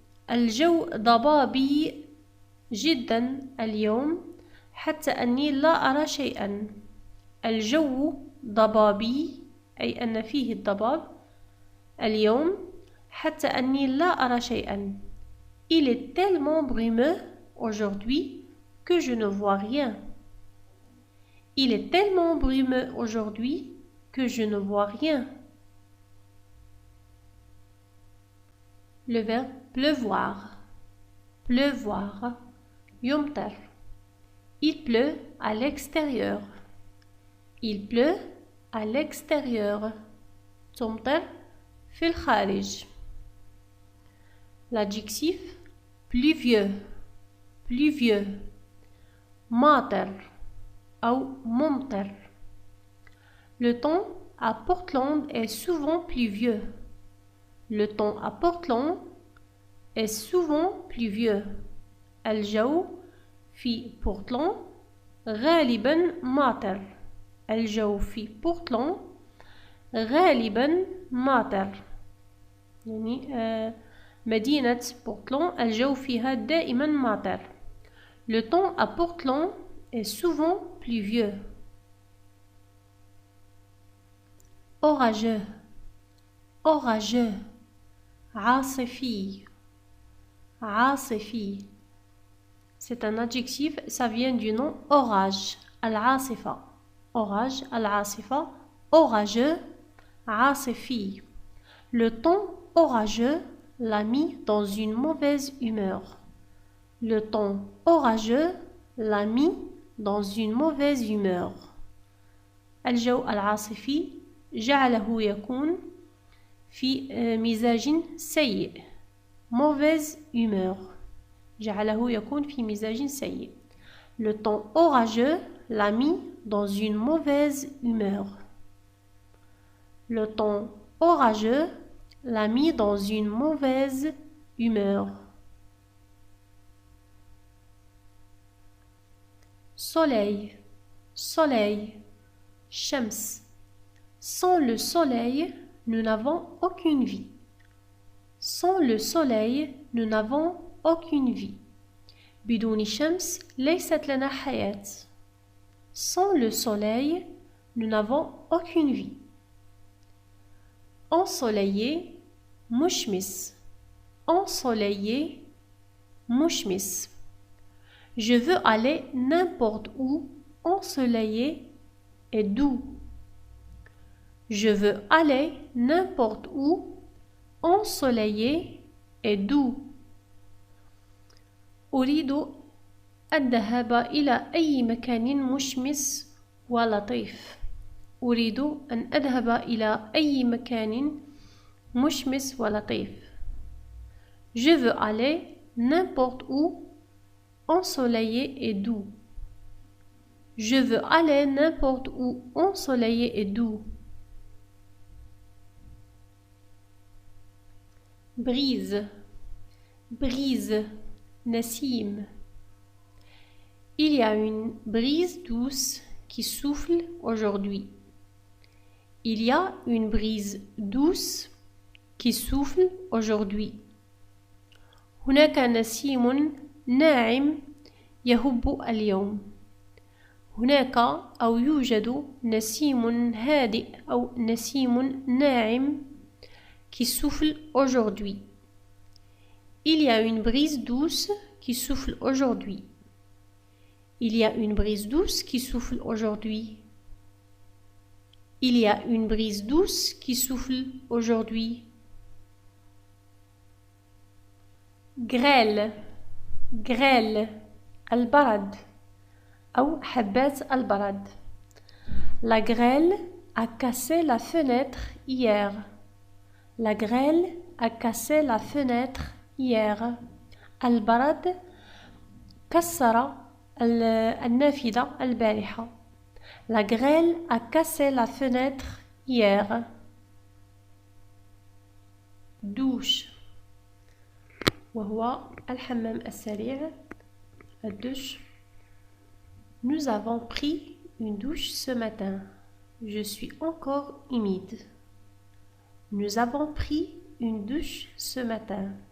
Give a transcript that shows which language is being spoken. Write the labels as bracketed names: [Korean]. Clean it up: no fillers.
[Arabic] الجو ضبابي جدا اليوم حتى أني لا أرى شيئا. الجو ضبابي أي أن فيه الضباب اليوم حتى أني لا أرى شيئا. [French] Il est tellement brumeux aujourd'hui que je ne vois rien. Il est tellement brumeux aujourd'hui que je ne vois rien. Le verbe pleuvoir. Pleuvoir. يمطر. Il pleut à l'extérieur. Il pleut à l'extérieur. [Arabic] تمطر في الخارج. [French] L'adjectif pluvieux. Pluvieux. ماطر. [Arabic] أو ممطر. [French] Le temps à Portland est souvent pluvieux. Le temps à Portland est souvent pluvieux. [Arabic] الجو في بورتلاند غالبا ماطر. الجو في بورتلاند غالبا ماطر. يعني مدينة بورتلاند الجو فيها دائما ماطر. [French] Le temps à Portland est souvent pluvieux. Orageux, orageux, عاصفي, عاصفي. C'est un adjectif, ça vient du nom orage, al-asifa. Orage, al-asifa, orageux, عاصفي. Le temps orageux l'a mis dans une mauvaise humeur. Le temps orageux l'a mis dans une mauvaise humeur. [Arabic] الجو العاصفي جعله يكون في مزاج سيء. [French] Mauvaise humeur. [Arabic] جعله يكون في مزاج سيء. [French] Le temps orageux l'a mis dans une mauvaise humeur. Le temps orageux l'a mis dans une mauvaise humeur. Soleil, soleil, shams. Sans le soleil, nous n'avons aucune vie. Sans le soleil, nous n'avons aucune vie. [Arabic] بدون شمس ليست لنا حياة. [French] Sans le soleil, nous n'avons aucune vie. Ensoleillé, مشمس. Ensoleillé, مشمس. Je veux aller n'importe où, ensoleillé et doux. Je veux aller n'importe où, ensoleillé et doux. [Arabic] أريد الذهاب إلى أي مكان مشمس ولطيف. أريد أن أذهب إلى أي مكان مشمس ولطيف. [French] Je veux aller n'importe où, ensoleillé et doux. Je veux aller n'importe où, ensoleillé et doux. Brise, brise, Nassim. Il y a une brise douce qui souffle aujourd'hui. Il y a une brise douce qui souffle aujourd'hui. [Arabic] هناك نسيم ناعم يهب اليوم. هناك أو يوجد نسيم هادئ أو نسيم ناعم [French] qui souffle aujourd'hui. Il y a une brise douce qui souffle aujourd'hui. Il y a une brise douce qui souffle aujourd'hui. Il y a une brise douce qui souffle aujourd'hui. [Arabic] Grêle, grêle, البرد أو حبات البرد. [French] La grêle a cassé la fenêtre hier. La grêle a cassé la fenêtre hier. [Arabic] البرد كسر النافذة البارحة. [French] La grêle a cassé la fenêtre hier. [Arabic] Douche وهو الحمام السريع. الدش. [French] Nous avons pris une douche ce matin. Je suis encore humide. Nous avons pris une douche ce matin.